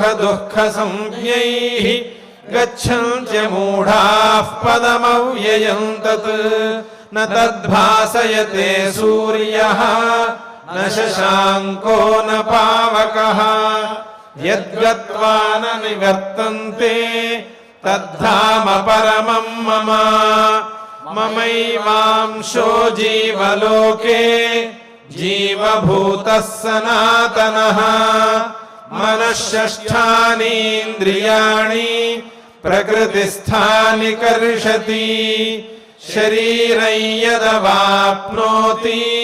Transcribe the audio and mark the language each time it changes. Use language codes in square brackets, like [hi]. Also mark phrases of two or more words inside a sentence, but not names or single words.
[sa] దుఃఖ సంజ్ఞైః గచ్చన్త్య మూఢాః పదమవ్యయం తత్ న తద్భాసయతే సూర్యః న శశాంకో న పావకః యద్గత్వా న నివర్తంతే తద్ధామ పరమం మమ మమైవాంశో జీవలోకే జీవభూతః సనాతనః మనఃషష్ఠానీంద్రియాణి ప్రకృతిస్థాని కర్షతి శరీరం యదవాప్నోతి